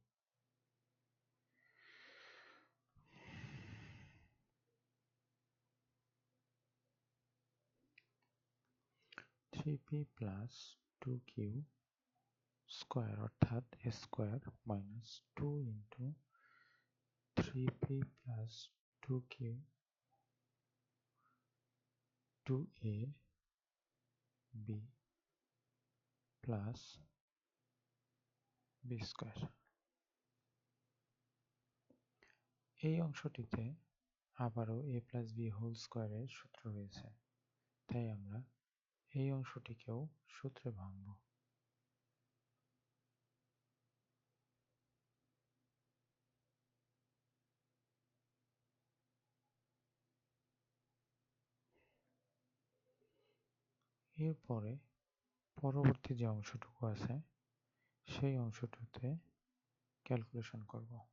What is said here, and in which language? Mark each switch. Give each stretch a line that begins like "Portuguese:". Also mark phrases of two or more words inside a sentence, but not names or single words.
English: 3p plus 2q square অর্থাৎ a square minus 2 into 3p plus 2q 2a b plus b square.
Bangla: এই অংশটিতে আবারও
English: a plus b whole square's
Bangla: সূত্র রয়েছে, তাই আমরা এই অংশটিকেও সূত্রে ভাঙব। এরপরে পরবর্তী যে অংশটুকু আছে সেই অংশটুতে ক্যালকুলেশন করব।